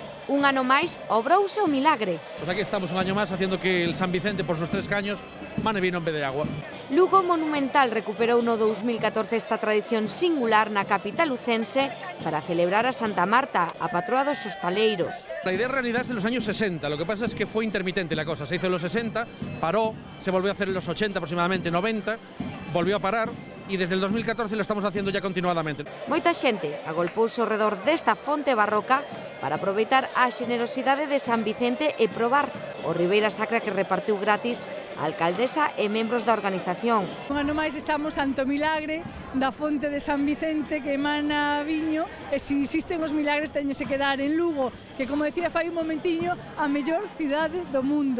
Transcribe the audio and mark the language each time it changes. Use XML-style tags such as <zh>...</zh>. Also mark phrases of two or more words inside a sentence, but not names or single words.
<gl>Un ano máis, obrouse o milagre.</gl> <es>Pues aquí estamos un año más haciendo que el San Vicente, por sus 3 caños, mane vino en vez de agua.</es> <gl>Lugo Monumental recuperou no 2014 esta tradición singular na capital lucense para celebrar a Santa Marta, a patroa dos hostaleiros.</gl> <es>La idea en realidad es de los años 60, lo que pasa es que fue intermitente la cosa. Se hizo en los 60, paró, se volvió a hacer en los 80 aproximadamente, 90, volvió a parar y desde el 2014 lo estamos haciendo ya continuadamente.</es> <gl>Moita xente agolpouse ao redor desta fonte barroca para aproveitar a xenerosidade de San Vicente e probar o Ribeira Sacra que repartiu gratis a alcaldesa e membros da organización. Un ano máis estamos ante o milagre da fonte de San Vicente que emana viño e se existen os milagres teñense que dar en Lugo, que como decía fai un momentiño, a mellor cidade do mundo.</gl>